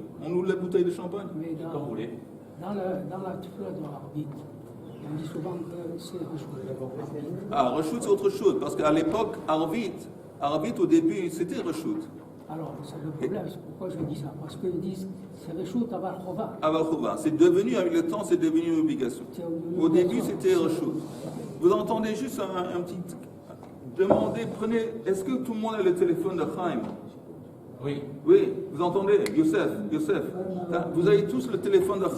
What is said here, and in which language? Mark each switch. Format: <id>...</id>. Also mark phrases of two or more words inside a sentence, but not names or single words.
<fr>On ouvre la bouteille de champagne? Mais Comme vous voulez. dans la tefila de l'arbitre, on dit souvent que c'est reshut. Ah, reshut, c'est autre chose. Parce qu'à l'époque, Arvit, au début, c'était reshut. Alors, c'est le problème, c'est pourquoi je dis ça. Parce qu'ils disent c'est</fr> <he>רשות אבל חובה. אבל חובה.</he> <fr>C'est devenu, avec le temps, c'est devenu une obligation. Au début, c'était reshut. Vous entendez juste un petit... Demandez, prenez... Est-ce que tout le monde a le téléphone de Chaim? Oui. Oui, vous entendez? Youssef, vous avez tous le téléphone de Ils sont</fr>